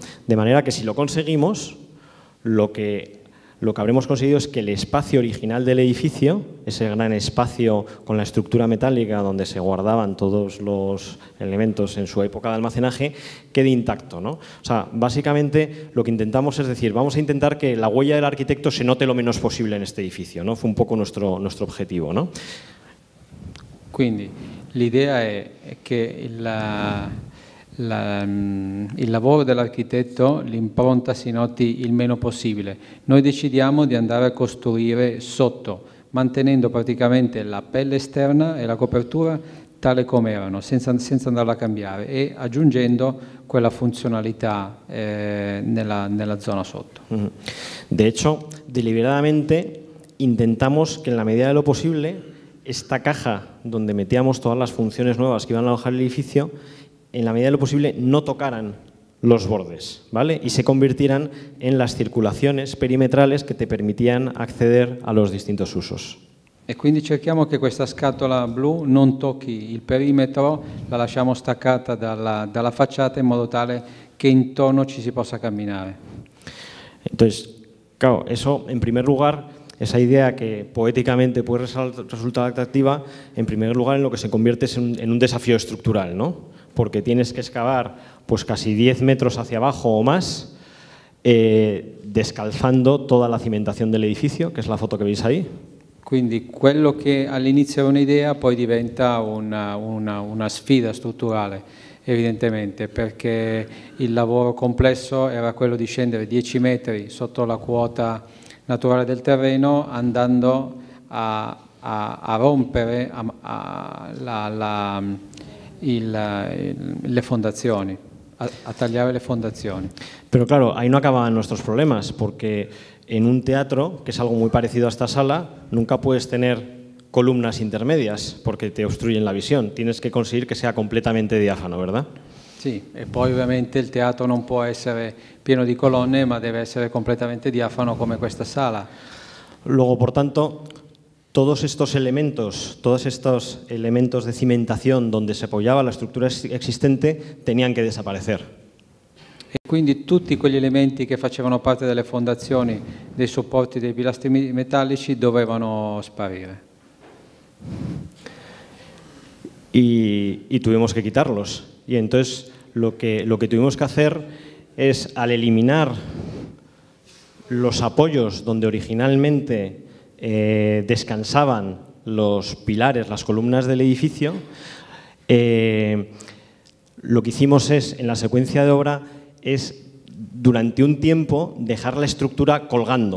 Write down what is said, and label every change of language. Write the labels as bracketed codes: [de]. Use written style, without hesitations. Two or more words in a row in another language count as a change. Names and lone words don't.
[es] De manera que si lo conseguimos, lo que habremos conseguido es que el espacio original del edificio, ese gran espacio con la estructura metálica donde se guardaban todos los elementos en su época de almacenaje, quede intacto, ¿no? O sea, básicamente lo que intentamos es decir, vamos a intentar que la huella del arquitecto se note lo menos posible en este edificio, ¿no? Fue un poco nuestro objetivo, ¿no? [it] Quindi l'idea è che il lavoro dell'architetto, l'impronta si noti il meno possibile. Noi decidiamo di andare a costruire sotto, mantenendo praticamente la pelle esterna e la copertura tale come erano, senza andarla a cambiare e aggiungendo quella funzionalità nella zona sotto. [es] De hecho, deliberadamente intentamos que en la medida de lo posible esta caja donde metíamos todas las funciones nuevas que iban a alojar el edificio, en la medida de lo posible no tocaran los bordes, ¿vale? Y se convirtieran en las circulaciones perimetrales que te permitían acceder a los distintos usos. [it] E quindi cerchiamo che questa scatola blu non tocchi il perimetro, la lasciamo staccata dalla facciata in modo tale che intorno ci si possa camminare. [es] Entonces, claro, eso en primer lugar, esa idea que poéticamente puede resultar atractiva, en primer lugar en lo que se convierte es en un desafío estructural, ¿no? Porque tienes que excavar pues casi 10 metros hacia abajo o más, descalzando toda la cimentación del edificio, que es la foto que veis ahí. [it] Quindi quello che all'inizio era un'idea poi diventa una sfida strutturale, evidentemente, perché il lavoro complesso era quello di scendere 10 metri sotto la quota naturale del terreno, andando a rompere le fondazioni, a tagliare le fondazioni. [es] Pero claro, ahí no acababan nuestros problemas, porque en un teatro, que es algo muy parecido a esta sala, nunca puedes tener columnas intermedias porque te obstruyen la visión. Tienes que conseguir que sea completamente diáfano, ¿verdad? [it] Sì, e poi ovviamente il teatro non può essere pieno di colonne, ma deve essere completamente diafano come questa sala. [es] Luego, por tanto, todos estos elementos de cimentación donde se apoyaba la estructura existente tenían que desaparecer. [it] E quindi tutti quegli elementi che facevano parte delle fondazioni, dei supporti dei pilastri metallici dovevano sparire. [es] Y tuvimos que quitarlos. Y entonces lo que tuvimos que hacer es, al eliminar los apoyos donde originalmente descansaban los pilares, las columnas del edificio, lo que hicimos es, en la secuencia de obra, es durante un tiempo dejar la estructura colgando.